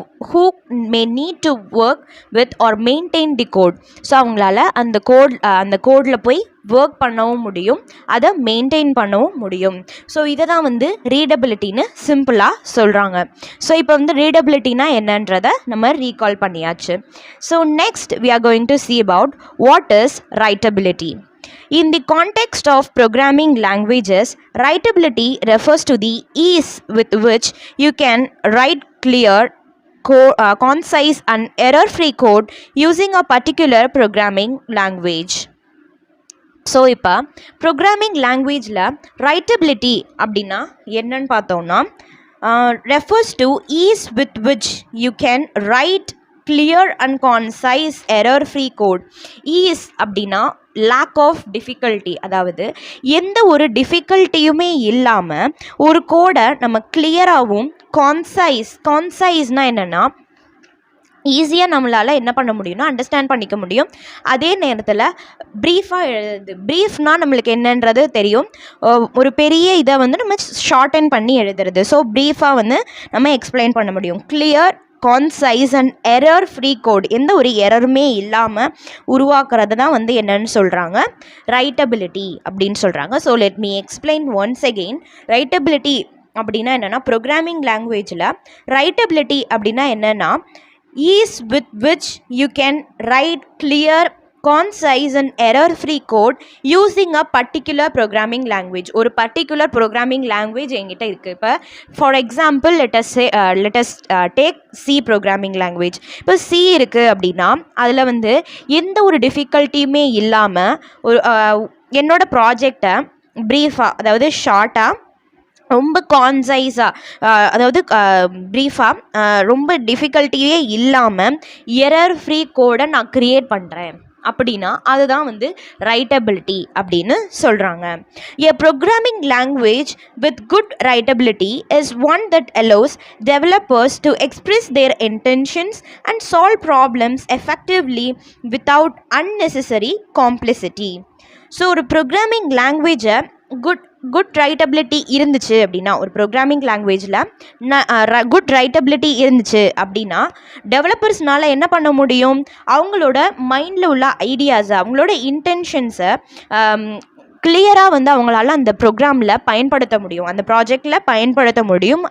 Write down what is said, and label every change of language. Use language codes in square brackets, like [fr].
[en] Who may need to work with or maintain the code. [ta] So அவங்களால அந்த கோடில் போய் work பண்ணவும் முடியும், அதை மெயின்டைன் பண்ணவும் முடியும். ஸோ இதை தான் வந்து ரீடபிலிட்டின்னு சிம்பிளாக சொல்கிறாங்க. ஸோ இப்போ வந்து ரீடபிலிட்டினா என்னன்றதை நம்ம ரீகால் பண்ணியாச்சு. [en] So next we are going to see about what is writability. In the context of programming languages, writability refers to the ease with which you can write clear, concise and error-free code using a particular programming language. [ta] So இப்போ programming லாங்குவேஜில் ரைட்டபிலிட்டி அப்படின்னா என்னன்னு பார்த்தோம்னா, refers to ease with which you can write clear and கான்சைஸ் error free code. Is அப்படின்னா lack of difficulty, அதாவது எந்த ஒரு டிஃபிகல்ட்டியுமே இல்லாமல் ஒரு கோடை நம்ம கிளியராகவும் கான்சைஸ்னால் என்னென்னா ஈஸியாக நம்மளால் என்ன பண்ண முடியும்னா அண்டர்ஸ்டாண்ட் பண்ணிக்க முடியும். அதே நேரத்தில் ப்ரீஃபாக எழுதுது. ப்ரீஃப்னால் நம்மளுக்கு என்னன்றது தெரியும். ஒரு பெரிய இதை வந்து நம்ம ஷார்டன் பண்ணி எழுதுறது. ஸோ ப்ரீஃபாக வந்து நம்ம எக்ஸ்பிளைன் பண்ண முடியும். Clear, கான்சைஸ் and error free code, எந்த ஒரு எரருமே இல்லாமல் உருவாக்குறது தான் வந்து என்னன்னு சொல்கிறாங்க, ரைட்டபிலிட்டி அப்படின்னு சொல்கிறாங்க. [en] So let me explain once again. Writability அப்படின்னா என்னென்னா, programming லாங்குவேஜில் ரைட்டபிலிட்டி அப்படின்னா என்னென்னா ease with which you can write clear, concise and error-free code using a particular programming language. [ta] ஒரு particular programming language என்கிட்ட இருக்குது. [en] இப்போ for example let us take C programming language. [ta] இப்போ C இருக்குது அப்படின்னா அதில் வந்து எந்த ஒரு டிஃபிகல்ட்டியுமே இல்லாமல் ஒரு என்னோட ப்ராஜெக்டை ப்ரீஃபாக, அதாவது ஷார்ட்டாக, ரொம்ப கான்சைஸாக, அதாவது ப்ரீஃபாக, ரொம்ப டிஃபிகல்ட்டியே இல்லாமல் எரர் ஃப்ரீ கோடை நான் க்ரியேட் பண்ணுறேன் அப்படின்னா அதுதான் வந்து ரைட்டபிலிட்டி அப்படின்னு சொல்கிறாங்க. [en] A programming language with good writability is one that allows developers to express their intentions and solve problems effectively without unnecessary complexity. [ta] So ஒரு ப்ரோக்ராமிங் லாங்குவேஜை குட் ரைட்டபிலிட்டி இருந்துச்சு அப்படின்னா, ஒரு ப்ரோக்ராமிங் லாங்குவேஜில் குட் ரைட்டபிலிட்டி இருந்துச்சு அப்படின்னா டெவலப்பர்ஸ்னால் என்ன பண்ண முடியும், அவங்களோட மைண்டில் உள்ள ஐடியாஸை, அவங்களோட இன்டென்ஷன்ஸை கிளியராக வந்து அவங்களால அந்த ப்ரோக்ராமில் பயன்படுத்த முடியும், அந்த ப்ராஜெக்டில் பயன்படுத்த முடியும்.